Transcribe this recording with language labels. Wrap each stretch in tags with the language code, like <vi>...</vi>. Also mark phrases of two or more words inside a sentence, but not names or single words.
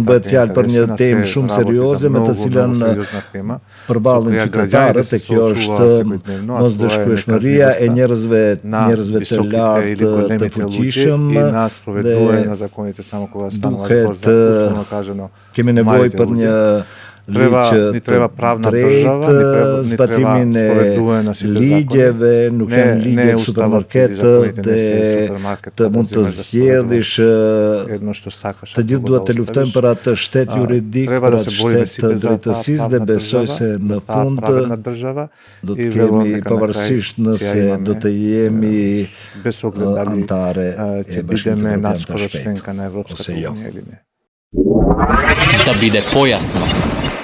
<sq>Bëhet fjalë për një temë shumë serioze me të cilën përballen qytetarët, e kjo është mosdëshkueshmëria e njerëzve të lartë të fuqishëm dhe duhet kemi nevojë për një</sq> <mk>Ni treba pravna država,</mk> <sq>zbatimin e ligjeve, nuk janë ligje në supermarket dhe të mund të zgjedhish, të gjithë duhet të luftojmë për atë shtet juridik, për atë shtet drejtësisë dhe besoj se në fund do të kemi, pavarësisht nëse do të jemi antare e Bashkimit Evropian të shpejtë ose jo.</sq> <mk>Da bude pojasno.</mk>